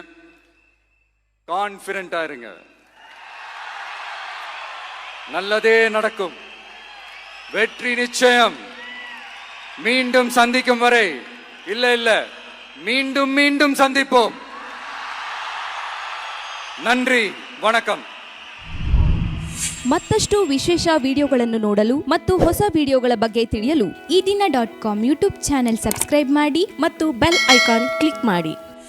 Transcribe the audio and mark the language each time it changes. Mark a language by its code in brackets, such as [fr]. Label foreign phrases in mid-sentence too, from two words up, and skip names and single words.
[ta] கான்ஃபிடென்ட்டா இருங்க, நல்லதே நடக்கும். வெற்றி நிச்சயம். மீண்டும் சந்திக்கும் வரை இல்ல மீண்டும் மீண்டும் சந்திப்போம். நன்றி, வணக்கம். [kn] ಮತ್ತಷ್ಟು ವಿಶೇಷ ವಿಡಿಯೋಗಳನ್ನು ನೋಡಲು ಮತ್ತು ಹೊಸ ವಿಡಿಯೋಗಳ ಬಗ್ಗೆ ತಿಳಿಯಲು ಈ ದಿನ .com [en] YouTube channel subscribe [kn] ಮಾಡಿ ಮತ್ತು [en] bell icon click [kn] ಮಾಡಿ.